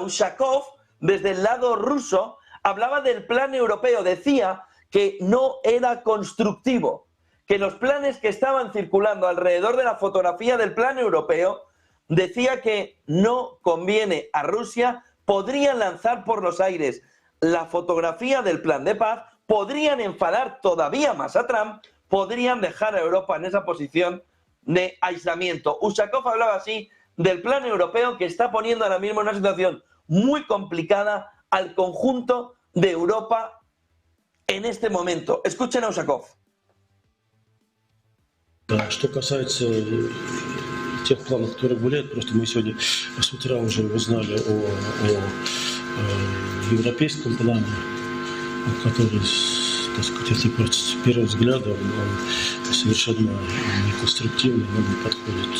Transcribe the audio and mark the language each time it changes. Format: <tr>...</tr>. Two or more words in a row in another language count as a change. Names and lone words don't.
<es>Ushakov, desde el lado ruso, hablaba del plan europeo, decía que no era constructivo, que los planes que estaban circulando alrededor de la fotografía del plan europeo, decía que no conviene a Rusia, podrían lanzar por los aires la fotografía del plan de paz, podrían enfadar todavía más a Trump, podrían dejar a Europa en esa posición de aislamiento. Ushakov hablaba así del plan europeo, que está poniendo ahora mismo en una situación muy complicada al conjunto de Europa en este momento. Escuchen a Ushakov.</es> <ru>Что касается тех планов, которые гуляют, просто мы сегодня с утра уже узнали о европейском плане, который, так сказать, если с первого взгляда он совершенно неконструктивный, не подходит.</ru>